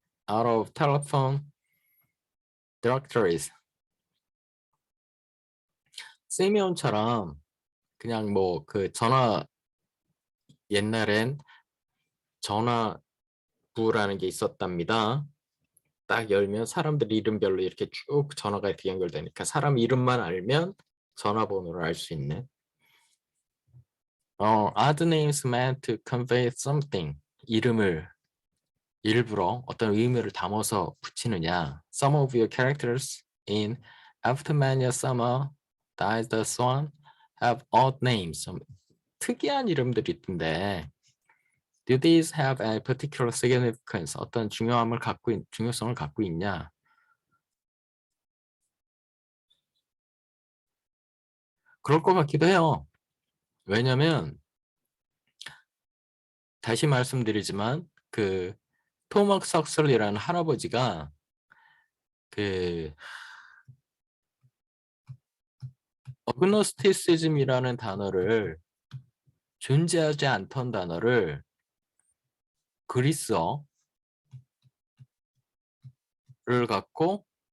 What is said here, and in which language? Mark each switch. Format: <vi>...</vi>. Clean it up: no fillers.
<en>Out of telephone directories.</en> <ko>시미온처럼 그냥 뭐 그 전화 옛날엔 전화부라는 게 있었답니다. 딱 열면 사람들 이름별로 이렇게 쭉 전화가 이렇게 연결되니까 사람 이름만 알면 전화번호를 알 수 있는.</ko> <en>Odd names meant to convey something.</en> <ko>이름을 일부러 어떤 의미를 담아서 붙이느냐.</ko> <en>Some of your characters in After Many a Summer, Dies the Swan have odd names.</en> <ko>좀 특이한 이름들이 있던데</ko> <en>Do these have a particular significance?</en> <ko>어떤 중요성을 갖고 있냐? 그럴 것 같기도 해요. 왜냐면 다시 말씀드리지만 그 토막 석슬리라는 할아버지가 그 어그노스티시즘이라는 단어를 존재하지 않던 단어를 그리스어를 갖고</ko>